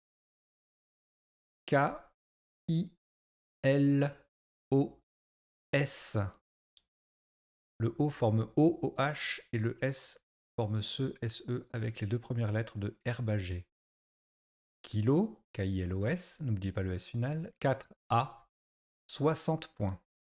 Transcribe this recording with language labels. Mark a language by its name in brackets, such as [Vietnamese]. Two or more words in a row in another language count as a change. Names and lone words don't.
[French] K-I-L-O-S. Le O forme O-O-H et le S forme SE avec les deux premières lettres de herbagé. Kilo, K-I-L-O-S, n'oubliez pas le S final, 4A, 60 points.